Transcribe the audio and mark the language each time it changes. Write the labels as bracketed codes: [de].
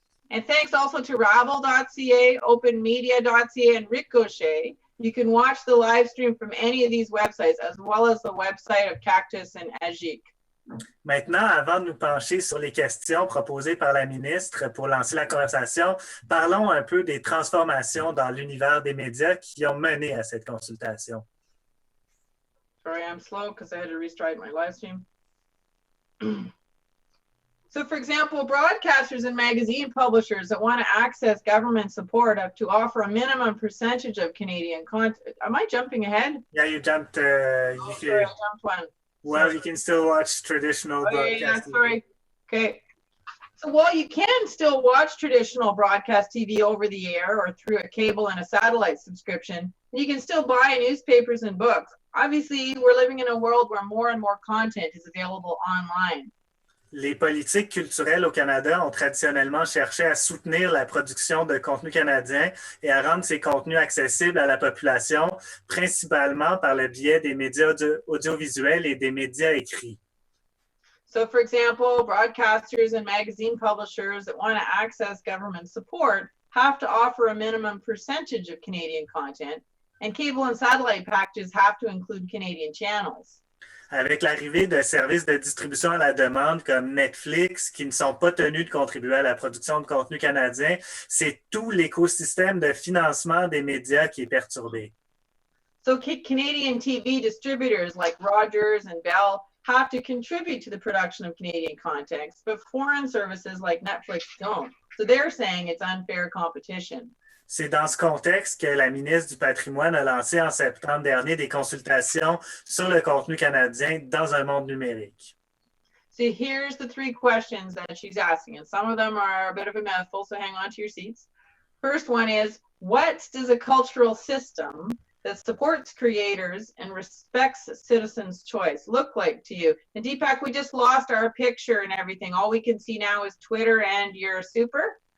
[en] And thanks also to Rabble.ca, OpenMedia.ca, and Ricochet. You can watch the live stream from any of these websites, as well as the website of CACTUS and AGIC. [fr] Maintenant, avant de nous pencher sur les questions proposées par la ministre pour lancer la conversation, parlons un peu des transformations dans l'univers des médias qui ont mené à cette consultation. [en] Sorry, I'm slow because I had to restart my live stream. So, for example, broadcasters and magazine publishers that want to access government support have to offer a minimum percentage of Canadian content. Am I jumping ahead? Yeah, you jumped. Sorry, I jumped one. Well, Sorry. You can still watch traditional broadcasting. Yeah, sorry. Okay. So while you can still watch traditional broadcast TV over the air or through a cable and a satellite subscription, you can still buy newspapers and books. Obviously, we're living in a world where more and more content is available online. [fr] Les politiques culturelles au Canada ont traditionnellement cherché à soutenir la production de contenu canadien et à rendre ces contenus accessibles à la population, principalement par le biais des médias audiovisuels et des médias écrits. [en] So, for example, broadcasters and magazine publishers that want to access government support have to offer a minimum percentage of Canadian content, and cable and satellite packages have to include Canadian channels. [fr] Avec l'arrivée de services de distribution à la demande comme Netflix, qui ne sont pas tenus de contribuer à la production de contenu canadien, c'est tout l'écosystème de financement des médias qui est perturbé. [en] So Canadian TV distributors like Rogers and Bell have to contribute to the production of Canadian content, but foreign services like Netflix don't. So they're saying it's unfair competition. [fr] C'est dans ce contexte que la ministre du Patrimoine a lancé en septembre dernier des consultations sur le contenu canadien dans un monde numérique. [en] So here's the 3 questions that she's asking, and some of them are a bit of a mouthful, so hang on to your seats. First one is, what does a cultural system that supports creators and respects citizens' choice look like to you? And Deepak, we just lost our picture and everything. All we can see now is Twitter and your super.